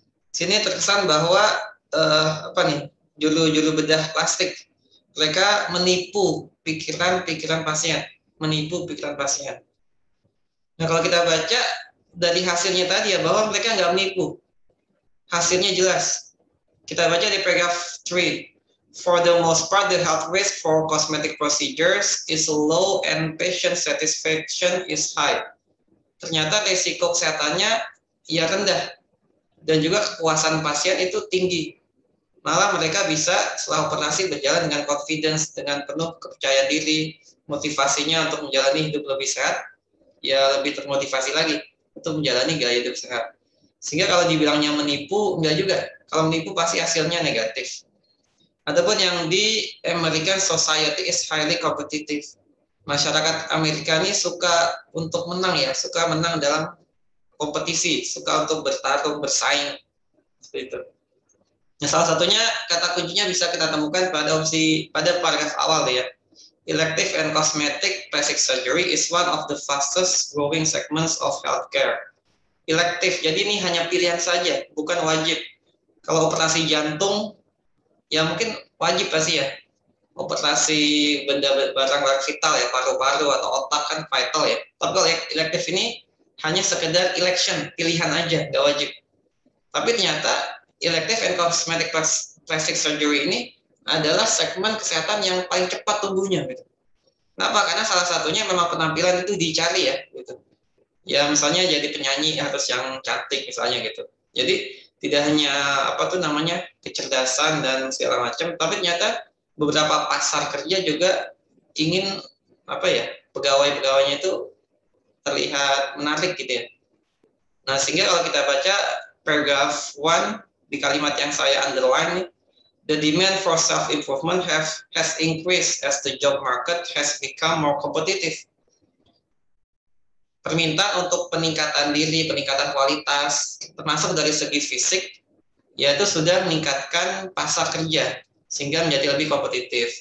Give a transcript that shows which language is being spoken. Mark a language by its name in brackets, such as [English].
[Indonesian] Sini terkesan bahwa apa nih, juru bedah plastik, mereka menipu pikiran pasien, menipu pikiran pasien. Nah kalau kita baca dari hasilnya tadi ya, bahwa mereka nggak menipu, hasilnya jelas. Kita baca di paragraph 3. [English] For the most part, the health risk for cosmetic procedures is low and patient satisfaction is high. [Indonesian] Ternyata risiko kesehatannya ya rendah dan juga kepuasan pasien itu tinggi. Malah mereka bisa setelah operasi berjalan dengan confidence, dengan penuh kepercayaan diri, motivasinya untuk menjalani hidup lebih sehat, ya lebih termotivasi lagi untuk menjalani gaya hidup sehat. Sehingga kalau dibilangnya menipu, enggak juga. Kalau menipu pasti hasilnya negatif. Adapun yang di [English] American Society is highly competitive. [Indonesian] Masyarakat Amerika ini suka untuk menang ya, suka menang dalam kompetisi, suka untuk bertarung, bersaing. Seperti itu. Nah, salah satunya kata kuncinya bisa kita temukan pada paragraf awal ya. [English] Elective and cosmetic plastic surgery is one of the fastest growing segments of healthcare. [Indonesian] Elective, jadi ini hanya pilihan saja, bukan wajib. Kalau operasi jantung, ya mungkin wajib pasti ya. Operasi barang vital ya, paru-paru atau otak kan vital ya. Tapi kalau elective ini hanya sekedar election, pilihan aja, nggak wajib. Tapi ternyata [English] elective and cosmetic plastic surgery [Indonesian] ini adalah segmen kesehatan yang paling cepat tumbuhnya gitu. Kenapa? Karena salah satunya memang penampilan itu dicari ya gitu. Ya misalnya jadi penyanyi harus yang cantik misalnya gitu. Jadi tidak hanya kecerdasan dan segala macam, tapi ternyata beberapa pasar kerja juga ingin pegawai-pegawainya itu terlihat menarik gitu ya. Nah sehingga kalau kita baca paragraph 1 di kalimat yang saya underline, [English] the demand for self-improvement has increased as the job market has become more competitive. [Indonesian] Permintaan untuk peningkatan diri, peningkatan kualitas, termasuk dari segi fisik, yaitu sudah meningkatkan pasar kerja, sehingga menjadi lebih kompetitif.